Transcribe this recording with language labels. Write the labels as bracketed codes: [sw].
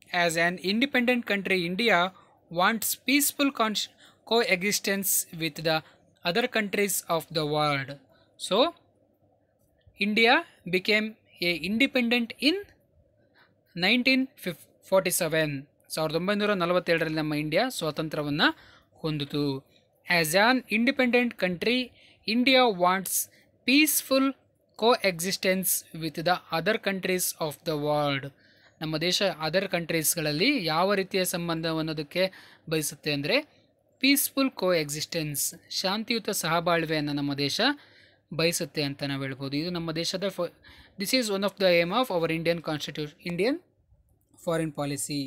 [en] As an independent country, India wants peaceful coexistence with the other countries of the world. So, India became a independent in 1947. [kn] 1947ರಲ್ಲಿ ನಮ್ಮ India ಸ್ವಾತಂತ್ರ್ಯವನ್ನು ಹೊಂದಿತು. [en] As an independent country, India wants peaceful coexistence with the other countries of the world. [kn] ನಮ್ಮ ದೇಶ other ಕಂಟ್ರೀಸ್ಗಳಲ್ಲಿ ಯಾವ ರೀತಿಯ ಸಂಬಂಧವನ್ನೋದಕ್ಕೆ ಬಯಸುತ್ತೆ ಅಂದರೆ peaceful ಕೋಎಕ್ಸಿಸ್ಟೆನ್ಸ್, ಶಾಂತಿಯುತ ಸಹಬಾಳ್ವೆಯನ್ನು ನಮ್ಮ ದೇಶ ಬಯಸುತ್ತೆ ಅಂತ ನಾವು ಹೇಳ್ಬೋದು. ಇದು ನಮ್ಮ ದೇಶದ [en] This is one of the aim of our Indian foreign policy.